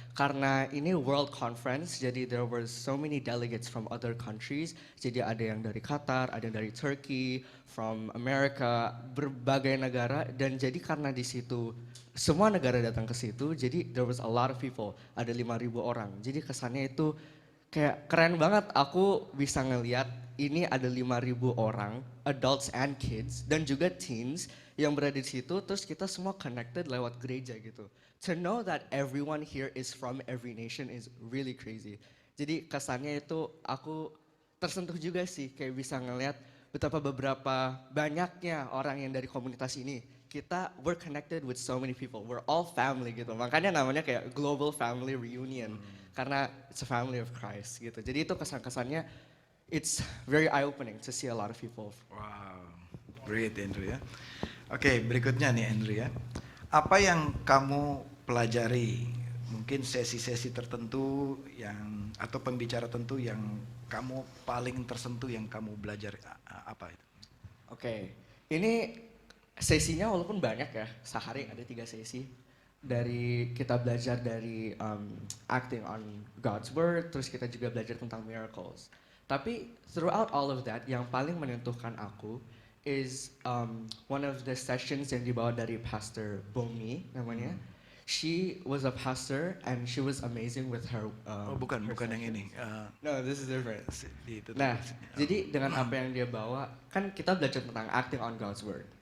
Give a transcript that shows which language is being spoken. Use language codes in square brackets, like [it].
[id] Karena ini [en] World Conference, jadi there were so many delegates from other countries. [id] Jadi ada yang dari Qatar, ada yang dari Turkey, [en] from America, [id] berbagai negara. Dan jadi karena di situ semua negara datang ke situ, jadi [en] there was a lot of people, [id] ada 5.000 orang. Jadi kesannya itu kayak keren banget, aku bisa ngeliat ini ada 5.000 orang, [en] adults and kids, [id] dan juga teens yang berada di situ, terus kita semua connected lewat gereja gitu. [en] To know that everyone here is from every nation is really crazy. [id] Jadi kesannya itu aku tersentuh juga sih, kayak bisa ngeliat betapa beberapa banyaknya orang yang dari komunitas ini. [en] We're connected with so many people, we're all family gitu. [id] Makanya namanya kayak [en] Global Family Reunion, karena it's a family of Christ gitu. [id] Jadi itu kesan-kesannya, [en] it's very eye-opening to see a lot of people. [id] Wow, great Andrew ya. Oke, berikutnya nih Andrew ya. Apa yang kamu pelajari? Mungkin sesi-sesi tertentu yang atau pembicara tertentu yang kamu paling tersentuh yang kamu belajar apa itu? Oke, ini sesinya walaupun banyak ya, sehari ada 3 sesi. Dari kita belajar dari [en] acting on God's word, [id] terus kita juga belajar tentang miracles. Tapi [en] throughout all of that, [id] yang paling menentukan aku [en] is one of the sessions [id] yang dibawa dari Pastor Bomi namanya. [en] She was a pastor and she was amazing with her. [id] Bukan yang ini. [en] No, this is different. [id] Itu Nah, jadi dengan apa yang dia bawa, kan kita belajar tentang [en] acting on God's word.